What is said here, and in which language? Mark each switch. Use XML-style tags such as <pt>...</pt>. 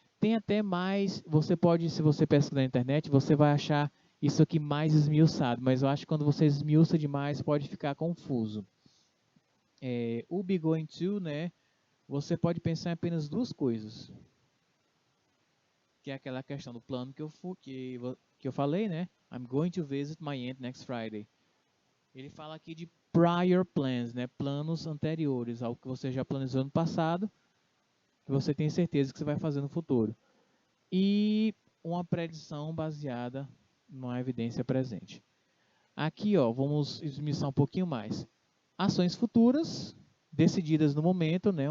<pt>Tem até mais, você pode, se você pesquisar na internet, você vai achar isso aqui mais esmiuçado, mas eu acho que quando você esmiuça demais pode ficar confuso. O be going to, né, você pode pensar em apenas duas coisas. Que é aquela questão do plano que eu falei, né?</pt> <en>I'm going to visit my aunt next Friday.</en> <pt>Ele fala aqui de prior plans, né? Planos anteriores, algo que você já planejou no passado, que você tem certeza que você vai fazer no futuro. E uma predição baseada numa evidência presente. Aqui, ó, vamos esmiuçar um pouquinho mais. Ações futuras, decididas no momento, né?</pt>